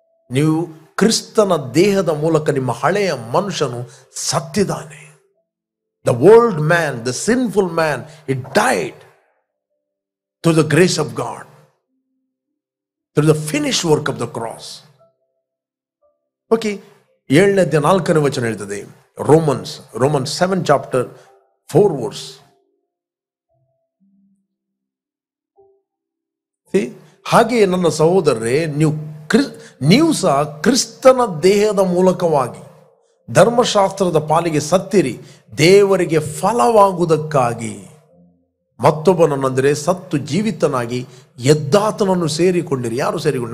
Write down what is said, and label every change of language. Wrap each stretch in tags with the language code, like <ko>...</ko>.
<kn>ನೀವು ಕ್ರಿಸ್ತನ ದೇಹದ ಮೂಲಕ ನಿಮ್ಮ ಹಳೆಯ ಮನುಷ್ಯನು ಸತ್ತಿದ್ದಾನೆ.</kn> <en>The old man, the sinful man, it died through the grace of God, through the finished work of the cross.</en> <kn>Okay. 7:4 ವಚನ ಹೇಳ್ತದೆ. Romans 7 chapter 4 verse. ಹಾಗೆಯೇ ನನ್ನ ಸಹೋದರರೇ, ನೀವು ಸಹ ಕ್ರಿಸ್ತನ ದೇಹದ ಮೂಲಕವಾಗಿ ಧರ್ಮಶಾಸ್ತ್ರದ ಪಾಲಿಗೆ ಸತ್ತಿರಿ, ದೇವರಿಗೆ ಫಲವಾಗುವುದಕ್ಕಾಗಿ ಮತ್ತೊಬ್ಬನನ್ನೆಂದರೆ ಸತ್ತು ಜೀವಿತನಾಗಿ ಎದ್ದಾತನನ್ನು ಸೇರಿಕೊಂಡಿರಿ. ಯಾರು ಸೇರಿಕೊಂಡು?</kn>